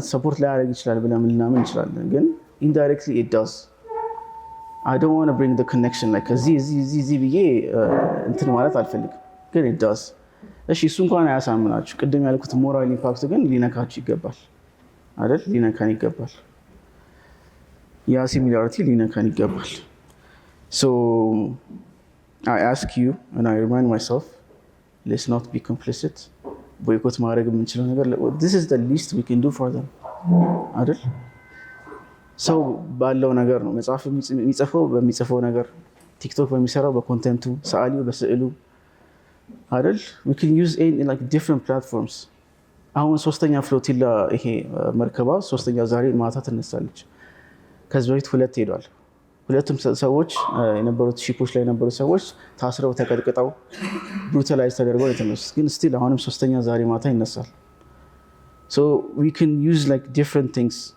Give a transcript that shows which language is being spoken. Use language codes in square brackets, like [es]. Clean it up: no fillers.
[am] ማለት ሰፖርት ሊያደርግ ይችላል ብለን ልናምን እንችላለን፣ ግን [en] indirectly it does. I don't want to bring the connection like [am] እዚህ ብዬ እንትን ማለት አልፈልግም፣ ግን [en] it does. [am] እሺ እሱ እንኳን አያሳምናችሁ። ቅድም ያልኩት ሞራል ኢምፓክት ግን ሊነካችሁ ይገባል አይደል? ሊነካን ይገባል። ያ ሲሚላሪቲ ሊነካን ይገባል። [en] So I ask you and I remind myself, let's not be complicit. [am] ቦይኮት ማድረግ የምንችለው ነገር [en] this is the least we can do for them አይደል? [am] ሰው ባለው ነገር ነው መጽሐፍ የሚጽፈው በሚጽፈው ነገር፣ ቲክቶክ በሚሰራው በኮንተንቱ፣ ሰዓሊው በስዕሉ አይደል? [en] we can use in like different platforms። [am] አሁን ሶስተኛ ፍሎቲላ ይሄ መርከባ ሶስተኛ ዛሬ ማታ ትነሳለች። ከዚህ በፊት 2 ሄዷል። ሁለቱም ሰዎች የነበሩት ሺፖች ላይ የነበሩት ሰዎች ታስረው ተቀጥቅጠው ብሩታላይዝ ተደርገው የተነሱት፣ ግን ስቲል አሁንም ሶስተኛ ዛሬ ማታ ይነሳል። [en] so we can use like different things።